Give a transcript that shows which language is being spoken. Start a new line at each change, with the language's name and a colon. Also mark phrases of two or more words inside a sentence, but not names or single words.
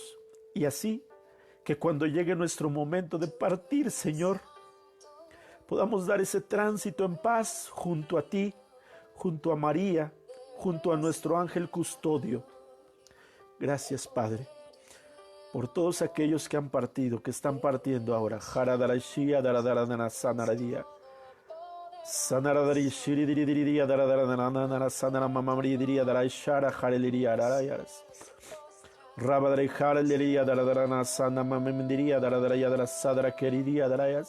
Spanish: Y así, que cuando llegue nuestro momento de partir, Señor, podamos dar ese tránsito en paz junto a ti, junto a María, junto a nuestro ángel custodio. Gracias, Padre, por todos aquellos que han partido, que están partiendo ahora. Jaradarashia daradaradana sanaradia. Sanaradari shiridiridiria daradaradana sanaramamamridiria darashara jareliria darayas. Rabadari jareliria daradarana sanamamamdiria daradaraya darasadara queridia darayas.